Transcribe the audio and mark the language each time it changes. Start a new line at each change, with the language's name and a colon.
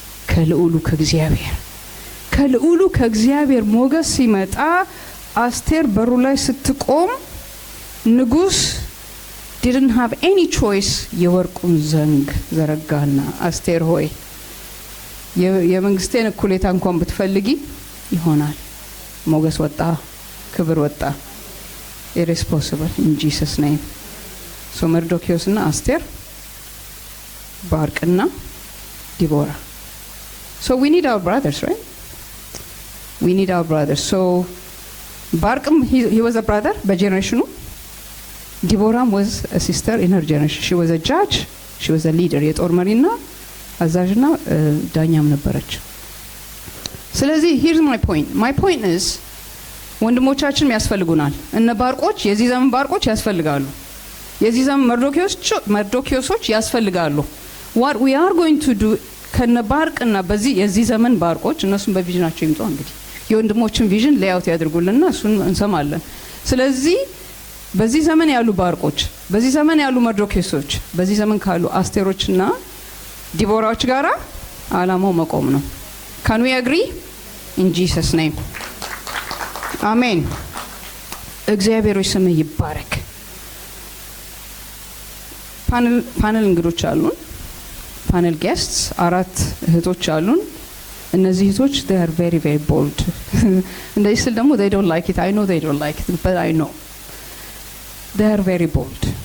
Amharic: ከልዑሉ ከእግዚአብሔር። ከልዑሉ ከእግዚአብሔር ሞገስ ሲመጣ አስቴር በሩ ላይ ስትቆም ንጉስ
English: didn't have any choice
Amharic: የወርቁን ዘንግ ዘረጋና አስቴር ሆይ የመንግስቴን እኩሌታ እንኳን ብትፈልጊ ይሆናል። ሞገስ ወጣ ክብር ወጣ።
English: it is possible in Jesus name.
Amharic: so መርዶክዮስና አስቴር ባርቅና ዲቦራ.
English: so we need our brothers, right? we need our brothers. so ባርቅም he was a brother በጀነሬሽኑ. ዲቦራም was a sister in her generation. she was a judge, she was a leader,
Amharic: የጦር መሪና አዛዥና ዳኛም ነበረች። ስለዚህ
English: here's my point is
Amharic: ወንድሞቻችን ያስፈልጉናል። እነ ባርቆች የዚህ ዘመን ባርቆች ያስፈልጋሉ። የዚህ ዘመን መርዶክዮሶች ያስፈልጋሉ።
English: what we are going to do
Amharic: ከነ ባርቅና በዚህ የዚህ ዘመን ባርቆች እነሱም በቪዥናቸው ይምጡ። እንግዲህ የወንድሞችን ቪዥን ሌአውት ያድርጉልና እሱን እንሰማለን። ስለዚህ በዚህ ዘመን ያሉ ባርቆች፣ በዚህ ዘመን ያሉ መርዶክዮሶች፣ በዚህ ዘመን ካሉ አስቴሮችና ዲቦራዎች ጋራ አላማው መቆም ነው።
English: can we agree in Jesus name?
Amharic: አሜን። እግዚአብሔር ሆይ ስምህ ይባረክ። ፓነል እንግዶች አሉን። ፓነል ጌስትስ 4 እህቶች አሉን። እነዚህ እህቶች
English: they are very very bold
Amharic: እንደዚህ ስል ደግሞ
English: they don't like it. I know they don't like it, but I know they are very bold.